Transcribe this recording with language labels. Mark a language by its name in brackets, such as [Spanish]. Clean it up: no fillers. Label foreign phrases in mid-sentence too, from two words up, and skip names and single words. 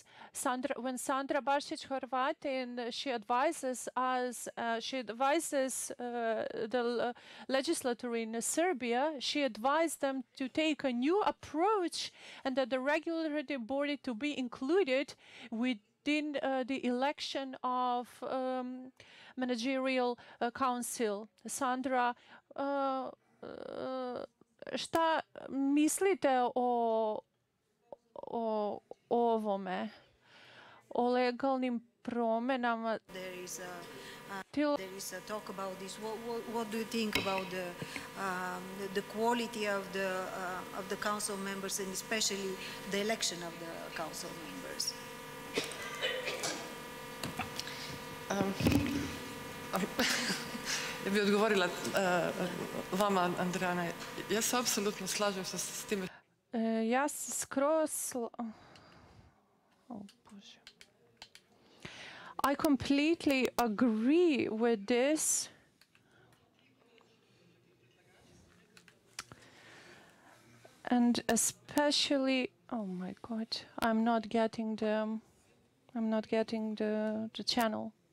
[English] When Sandra Bašić-Horvatin, she advises us, she advises the legislature in Serbia, she advised them to take a new approach, and that the regulatory body to be included within the election of managerial council. [Bosnian] Sandra, šta mislite o ovome, o legalnim promjenama? [English] There is a talk about this. What do you think about the quality of the council members, and especially the election of the council members? [Bosnian] Ja bih odgovorila vama, Andrijana. Ja se apsolutno slažem s time. Ja se skroz... Oh, Bože. [English] I completely agree with this. And especially, oh my God, I'm not getting the channel.